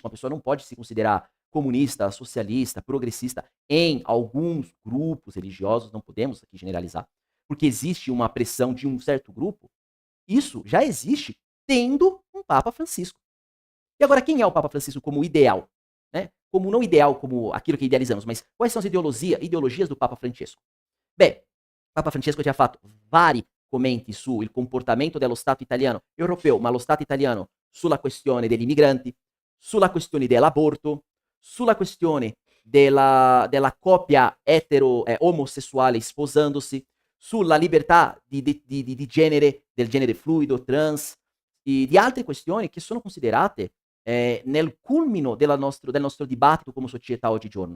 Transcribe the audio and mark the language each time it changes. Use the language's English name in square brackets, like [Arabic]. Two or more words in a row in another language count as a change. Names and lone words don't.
[Portuguese] Uma pessoa não pode se considerar comunista, socialista, progressista em alguns grupos religiosos, não podemos aqui generalizar, porque existe uma pressão de um certo grupo. Isso já existe tendo um Papa Francisco. E agora, quem é o Papa Francisco como ideal? Né? Como não ideal, como aquilo que idealizamos, mas quais são as ideologias do Papa Francesco? [Italian] Beh, Papa Francesco ha fatto vari commenti sul comportamento dello Stato italiano, europeo, ma lo Stato italiano, sulla questione degli migranti, sulla questione dell'aborto, sulla questione della coppia omosessuale sposandosi, sulla libertà di genere, del genere fluido, trans, e di altre questioni che sono considerate nel culmino del nostro dibattito come società oggigiorno.